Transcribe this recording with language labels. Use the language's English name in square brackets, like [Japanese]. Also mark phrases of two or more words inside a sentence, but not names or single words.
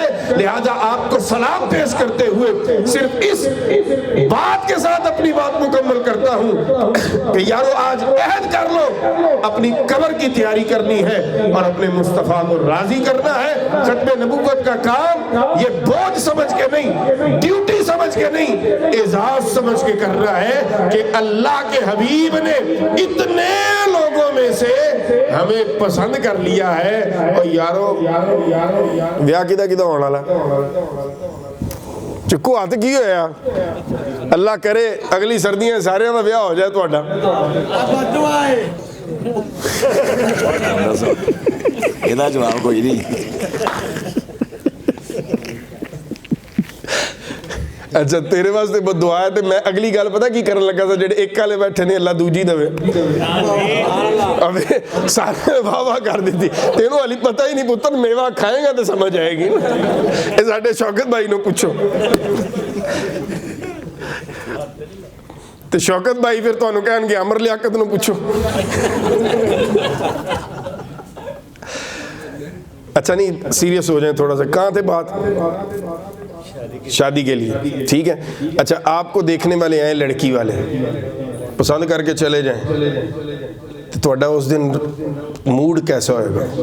[Urdu] لہذا آپ کو سلام پیش کرتے ہوئے صرف اس بات کے ساتھ اپنی بات مکمل کرتا ہوں کہ یارو آج عہد کر لو، اپنی قبر کی تیاری کرنی ہے اور اپنے مصطفیٰ کو راضی کرنا ہے. ختم نبوت کا کام یہ بوجھ سمجھ کے نہیں، ڈیوٹی سمجھ کے نہیں، اعزاز سمجھ کے کرنا ہے کہ اللہ کے حبیب نے اتنے لوگوں میں سے ہمیں پسند کر لیا ہے. [Punjabi] اور یارو ویاہ کدہ ہونا لا چکو ہاتھ کی ہویا، اللہ کرے اگلی سردیاں سارے کا ویاہ ہو جائے تہاڈا. ਇਹਦਾ ਜਵਾਬ ਕੋਈ ਨਹੀਂ। ਅੱਛਾ ਤੇਰੇ ਵਾਸਤੇ ਬਦਦੁਆ ਹੈ। ਤੇ ਮੈਂ ਅਗਲੀ ਗੱਲ ਪਤਾ ਕੀ ਕਰਨ ਲੱਗਾ ਸੀ, ਜਿਹੜੇ ਇੱਕ ਵਾਲੇ ਬੈਠੇ ਨੇ ਅੱਲਾ ਦੂਜੀ ਦੇਵੇ, ਅਬੇ ਸਾਰੇ ਵਾਹ ਕਰ ਦਿੱਤੀ, ਤੈਨੂੰ ਹਾਲੀ ਪਤਾ ਹੀ ਨਹੀਂ ਪੁੱਤਰ, ਮੇਵਾ ਖਾਏਗਾ ਤੇ ਸਮਝ ਆਏਗੀ। ਇਹ ਸਾਡੇ ਸ਼ੌਕਤ ਭਾਈ ਨੂੰ ਪੁੱਛੋ, ਤੇ ਸ਼ੌਕਤ ਭਾਈ ਫਿਰ ਤੁਹਾਨੂੰ ਕਹਿਣਗੇ ਅਮਰ ਲਿਆਕਤ ਨੂੰ ਪੁੱਛੋ। [Urdu] اچھا نہیں سیریس ہو جائے تھوڑا سا، کہاں تھے بات? شادی کے لیے، ٹھیک ہے. اچھا آپ کو دیکھنے والے آئے لڑکی والے، پسند کر کے چلے جائیں، تو تھوڑا اس دن موڈ کیسا ہوئے گا?